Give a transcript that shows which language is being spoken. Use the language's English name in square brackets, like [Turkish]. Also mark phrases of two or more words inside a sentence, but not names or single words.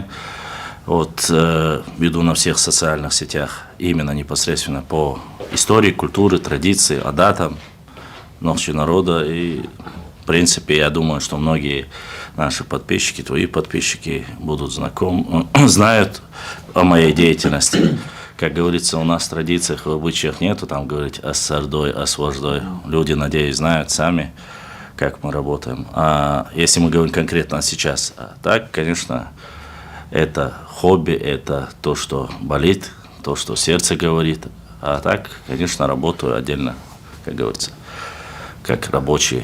[Russian] Вот, веду на всех социальных сетях именно непосредственно по истории, культуре, традиции, адатам, ночи народа. И, в принципе, я думаю, что многие наши подписчики, твои подписчики будут знают о моей деятельности. Как говорится, у нас в традициях, в обычаях нету там говорить «ас-сардой», «ас-вождой». Люди, надеюсь, знают сами, как мы работаем. А если мы говорим конкретно сейчас, так, конечно, это хобби, это то, что болит, то, что сердце говорит. А так, конечно, работаю отдельно, как говорится, как рабочий.